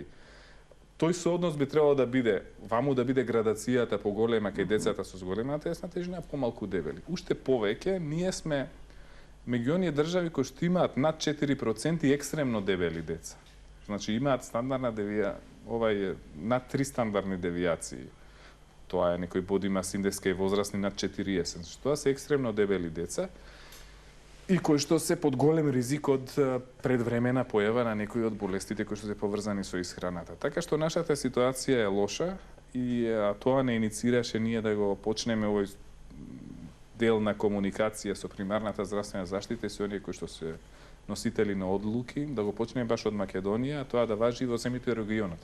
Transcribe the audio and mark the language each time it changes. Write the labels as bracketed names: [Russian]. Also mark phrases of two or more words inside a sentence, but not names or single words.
[Macedonian] Тој сооднос би требало да биде, ваму да биде градацијата поголема кај децата со зголемена телесна тежина, а помалку дебели. Уште повеќе, ние сме меѓу оние држави кои што имаат над 4% и екстремно дебели деца. Значи имаат стандардна над 3 стандардни девијации. Тоа е некој [English] body mass index [Macedonian] кај возрастни над 40. Значи тоа се екстремно дебели деца и кои што се под голем ризик од предвремена појава на некои од болестите кои што се поврзани со исхраната. Така што нашата ситуација е лоша и тоа не иницираше ние да го почнеме овој дел на комуникација со примарната здравствена заштита и со оние кои што се носители на одлуки, да го почнеме баш од Македонија, а тоа да важи во земјите од регионот.